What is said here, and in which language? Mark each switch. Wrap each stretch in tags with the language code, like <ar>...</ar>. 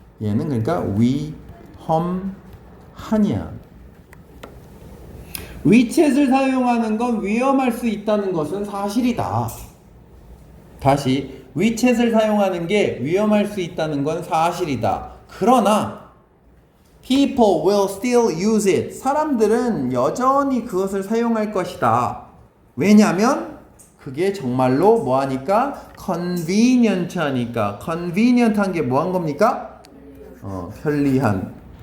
<ko>얘는 그러니까 위험하냐. 위챗을 사용하는 건 위험할 수 있다는 것은 사실이다. 다시 위챗을 사용하는 게 위험할 수 있다는 건 사실이다. 그러나</ko> <en>people will still use it.</en> <ko>사람들은 여전히 그것을 사용할 것이다. 왜냐면 그게 정말로 뭐하니까? convenient 하니까. convenient 한 게 뭐 한 겁니까? 편리한.</ko>